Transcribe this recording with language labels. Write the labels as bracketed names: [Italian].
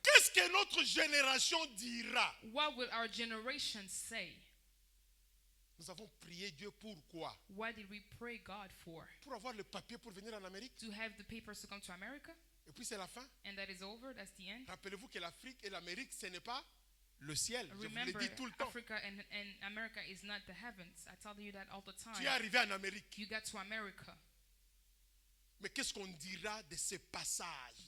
[French] Qu'est-ce que notre génération dira? [English] What will our generation say? [French] Nous avons prié Dieu pourquoi? [English] What did we pray God for? [French] Pour avoir le papier pour venir en Amérique. [English] To have the papers to come to America? [French] Et puis c'est la fin. [English] And that is over? That's the end? [French] Rappelez-vous que l'Afrique et l'Amérique, ce n'est pas le ciel. Je vous le [English] Remember, [French] dis tout le temps. [English] Africa and America is not the heavens. I tell you that all the time. [French] Tu es arrivé en Amérique. [English] You got to America. [French] Mais qu'est-ce qu'on dira de ce passage